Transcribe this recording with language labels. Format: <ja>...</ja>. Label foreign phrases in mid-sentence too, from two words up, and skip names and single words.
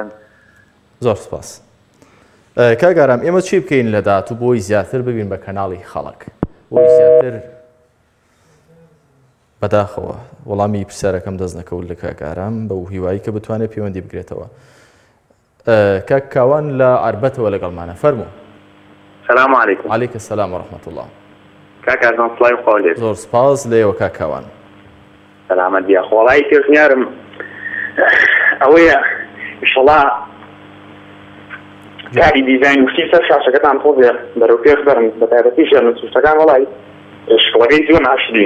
<ckb>زۆر سپاس کاگارام ئێمە چی بکەین لە داهاتوو بۆی زیاتر ببین بە کەناڵی خەڵک بۆی زیاتر بەداخەوە وەڵامی پرسیارەکەم دەست نەکەوت لە کاگارام بە هیوایی کە بتوانێت پەیوەندی بگرێتەوە کاک کاوان لە عربەتەوە لەگەڵمانە فەرموو</ckb> <ar>سلام علیکم علیکم السلام ورحمة الله</ar> <ckb>کاکارزان سڵاوی خۆ لێت زۆر سپاس لێوە کاک کاوان سەلامەت بیا خۆڵایی پێشنیارم ئەوەیە ئینشەڵا کاری دیزاین وشتی سەر شاشەکەتان خۆبێ بەرەو پێش بەرن بە تایبەتی ژێر نووسەکان وەڵی شکڵەکەی زۆر ناشرینە</ckb>